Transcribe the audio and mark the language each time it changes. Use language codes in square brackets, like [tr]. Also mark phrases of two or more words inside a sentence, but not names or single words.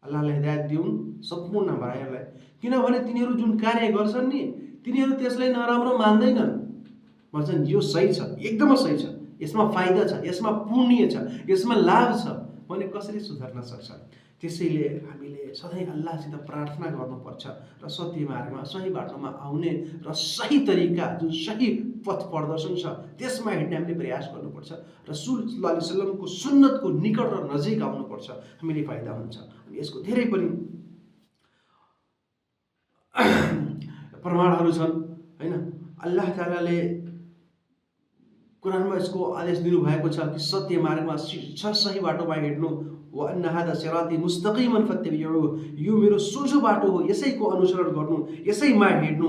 [ne] अल्लाहले हिदायत दिउन् सम्पूर्ण भाइहरूलाई, किनभने तिनीहरू जुन कार्य गर्छन् नि तिनीहरू त्यसलाई नराम्रो मान्दैनन्, भन्छन् यो सही छ, एकदमै सही छ, यसमा फाइदा छ, यसमा पुण्य छ, यसमा लाभ छ भने कसरी सुधार्न सक्छ। त्यसैले हामीले सधैँ अल्लाहसित प्रार्थना गर्नुपर्छ र सत्य मार्गमा सही बाटोमा आउने र सही तरिका जुन सही पथ प्रदर्शन छ त्यसमा हिँड्ने हामीले प्रयास गर्नुपर्छ। रसूल [ar] صلى الله عليه وسلم [ne] सुन्नतको निकट र नजिक आउनुपर्छ, हामीले फाइदा हुन्छ। अनि यसको धेरै पनि प्रमाणहरू छन् हैन। अल्लाह तालाले कुरानमा यसको आदेश दिनुभएको छ कि सत्य मार्गमा सही बाटोमा हिँड्नु, [ar] وأن هذا صراطي مستقيما فاتبعوه, [ne] यो मेरो सोझो बाटो हो, यसैको अनुसरण गर्नु, यसैमा हिँड्नु।